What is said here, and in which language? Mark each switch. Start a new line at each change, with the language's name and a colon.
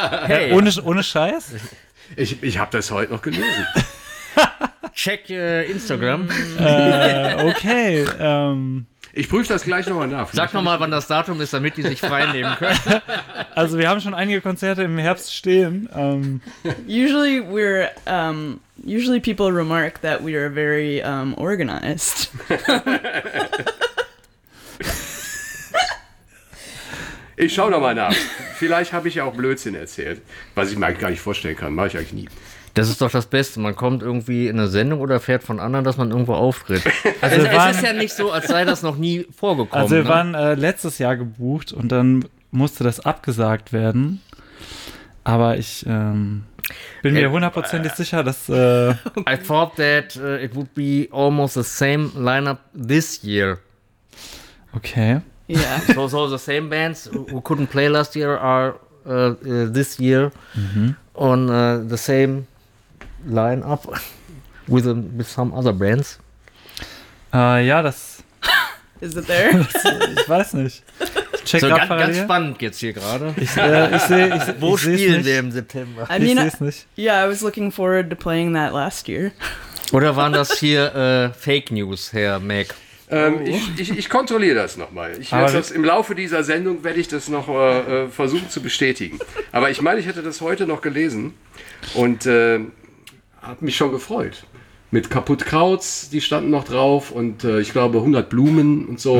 German: Hey, ja, ohne Scheiß? Ich habe das heute noch gelesen.
English: Check Instagram. Okay.
German: Ich prüfe das gleich nochmal nach. Sag nochmal, wann das Datum ist, damit die sich frei nehmen können. Also wir haben schon einige Konzerte im Herbst stehen.
English: Usually people remark that we are very organized.
German: Ich schaue nochmal nach. Vielleicht habe ich ja auch Blödsinn erzählt, was ich mir eigentlich gar nicht vorstellen kann. Mache ich eigentlich nie. Das ist doch das Beste. Man kommt irgendwie in eine Sendung oder fährt von anderen, dass man irgendwo auftritt. Also es ist ja nicht so, als sei das noch nie vorgekommen. Also wir waren letztes Jahr gebucht und dann musste das abgesagt werden. Aber ich bin mir hundertprozentig sicher, dass...
English: I thought that it would be almost the same lineup this year. Okay. Yeah. So the same bands who couldn't play last year are this year on the same lineup with some other bands.
German: Ja, das.
English: Is it there?
German: Ich weiß nicht. Check so ganz, ganz spannend jetzt hier gerade. Ich wo ich spielen wir im September?
English: I mean,
German: ich sehe es nicht.
English: Yeah, I was looking forward to playing that last year.
German: Oder waren das hier Fake News, Herr Mac? Ich kontrolliere das nochmal. Im Laufe dieser Sendung werde ich das noch versuchen zu bestätigen. Aber ich meine, ich hätte das heute noch gelesen und habe mich schon gefreut. Mit Kaputtkrauts, die standen noch drauf und ich glaube 100 Blumen und so.